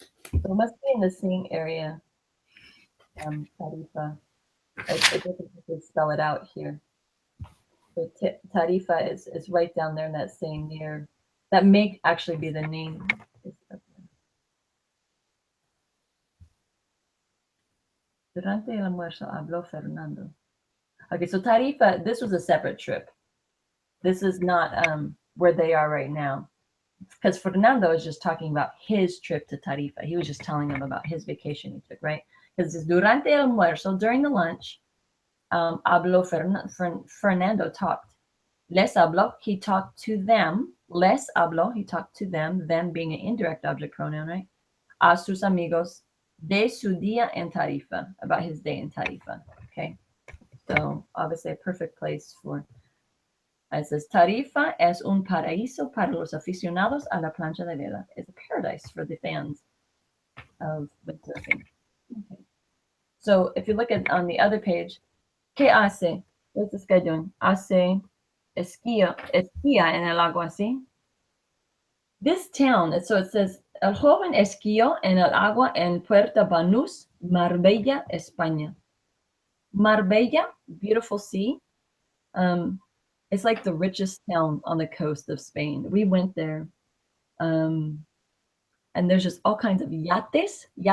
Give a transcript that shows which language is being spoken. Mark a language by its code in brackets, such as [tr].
[en] So it must be in the same area, Tarifa. I guess I could spell it out here. So Tarifa is right down there in that same near. That may actually be the name. [es] Durante el almuerzo habló Fernando. [en] Okay, so Tarifa, this was a separate trip. This is not where they are right now. Because Fernando is just talking about his trip to Tarifa. He was just telling them about his vacation he took, right? Because it's [es] durante el almuerzo, [en] during the lunch, [es] habló Fernando [en] talked. [es] Les habló, [en] he talked to them. Les habló, he talked to them being an indirect object pronoun, right? [es] A sus amigos de su día en Tarifa, [en] about his day in Tarifa, okay? So obviously a perfect place for, it says, [es] Tarifa es un paraíso para los aficionados a la plancha de vela. [en] It's a paradise for the fans of windsurfing. Okay. So if you look at on the other page, [es] ¿qué hace? [en] What's this guy doing? [es] Hace esquía en el agua, ¿sí? [en] This town, so it says, [es] el joven esquió en el agua en Puerto Banús, Marbella, España. [en] Marbella, beautiful sea. It's like the richest town on the coast of Spain. We went there. And there's just all kinds of yates.